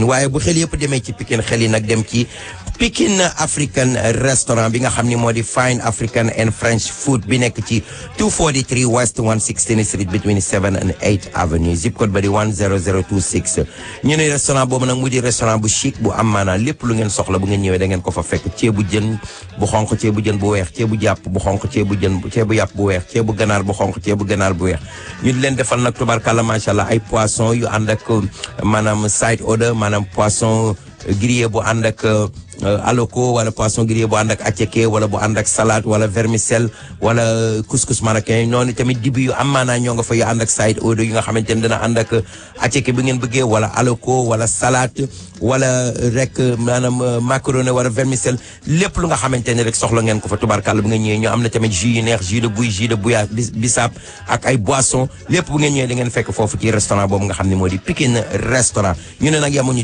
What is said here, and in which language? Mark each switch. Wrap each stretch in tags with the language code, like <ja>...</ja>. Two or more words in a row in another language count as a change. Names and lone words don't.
<wo>waaye bu xel yëpp demee ci Pikine xel yi nag dem ci Pikine African restaurant bi nga xam ni moo di Fine African and French food bi nekk ci 243 West 116th Street</wo> <en>between 7 and 8 Avenue zip code</en> <wo>ba di 10026 ñu ne restaurant boobu nag mu di restaurant bu chic bu am maanaam lépp lu ngeen soxla bu ngeen ñëwee da ngeen ko fa fekk ceebu jën bu xonq ceebu jën bu weex ceebu jàpp bu xonq ceebu yàpp bu weex ceebu ganaar bu xonq ceebu ganaar bu weex ñu di leen defal nag tubarkalla</wo> <ar>ما شاء الله</ar> <wo>ay poisson yu ànd ak maanaam</wo> <en>side order</en> <wo>maanaam</wo> <fr>poisson grillé</fr> <wo>bu ànd ak aloko wala</wo> <fr>poisson grillé</fr> <wo>bu ànd ak attiéké wala bu ànd ak salade wala vermicelle wala</wo> <fr>couscous marocain</fr> <wo>noonu tamit dibi yu am maanaa ñoo nga fa yu ànd ak</wo> <en>side order</en> <wo>yu nga xamante ne dana ànd ak attiéké bi ngeen bëggee wala aloko wala salade wala rek maanaam macaroni wala vermicelle lépp lu nga xamante ne rek soxla ngeen ko fa tubarkàlla bu ngeen ñëwee ñu am na tamit jus yu neex</wo> <fr>jus de</fr> <wo>buy</wo> <fr>jus de</fr> <wo>bouillard bisaab ak ay boisson lépp bu ngeen ñëwee da ngeen fekk foofu ci restaurant boobu nga xam ne moo di Pikine restaurant ñu ne nag yamuñu</wo>